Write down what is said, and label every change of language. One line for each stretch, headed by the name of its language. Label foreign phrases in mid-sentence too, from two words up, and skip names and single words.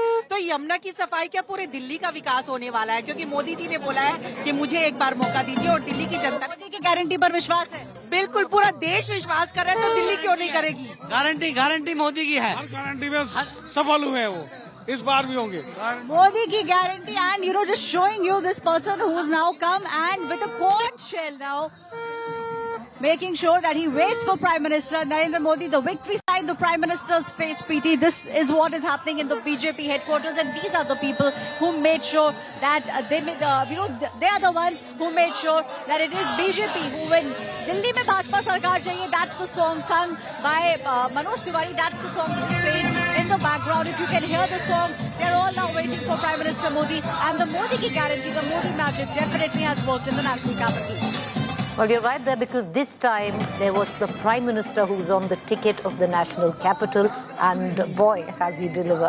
Hindi: तो यमुना की सफाई क्या पूरे दिल्ली का विकास होने वाला है, क्योंकि मोदी जी ने बोला है कि मुझे एक बार मौका दीजिए और दिल्ली की जनता मोदी की गारंटी पर विश्वास है। बिल्कुल, पूरा देश विश्वास कर रहा है, तो दिल्ली क्यों नहीं करेगी? गारंटी मोदी की है। गारंटी में सफल हुए हैं वो, इस बार भी होंगे। मोदी की गारंटी
English: and just showing you this person who has now come and with a conch shell now, making sure that he waits for Prime Minister Narendra Modi. The victory side, the Prime Minister's face, Preeti. This is what is happening in the BJP headquarters, and these are the people who made sure that they are the ones who made sure that it is BJP who wins.
Hindi: दिल्ली में भाजपा सरकार चाहिए.
English: That's the song sung by Manoj Tiwari. That's the song which is played in the background. If you can hear the song, they're all now waiting for Prime Minister Modi, and the
Hindi: मोदी की गारंटी,
English: the Modi magic definitely has worked in the national capital. Well, you're right there, because this time there was the Prime Minister who was on the ticket of the national capital, and boy, has he delivered.